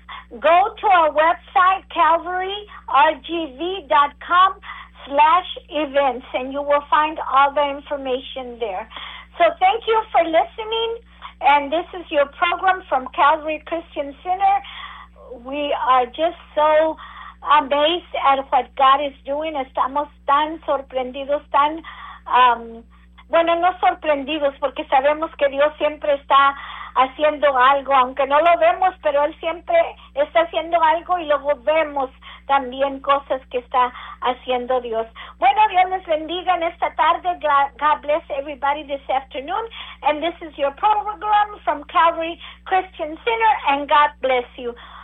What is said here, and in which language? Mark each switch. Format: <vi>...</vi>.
<en>Go to our website, calvaryrgb.com/events, and you will find all the information there. So thank you for listening, and this is your program from Calvary Christian Center. We are just so amazed at what God is doing.</en> <es>Estamos tan sorprendidos, tan, bueno, no sorprendidos, porque sabemos que Dios siempre está haciendo algo, aunque no lo vemos, pero Él siempre está haciendo algo y luego vemos también cosas que está haciendo Dios. Bueno, Dios les bendiga en esta tarde.</es> <en>God bless everybody this afternoon. And this is your program from Calvary Christian Center, and God bless you.</en>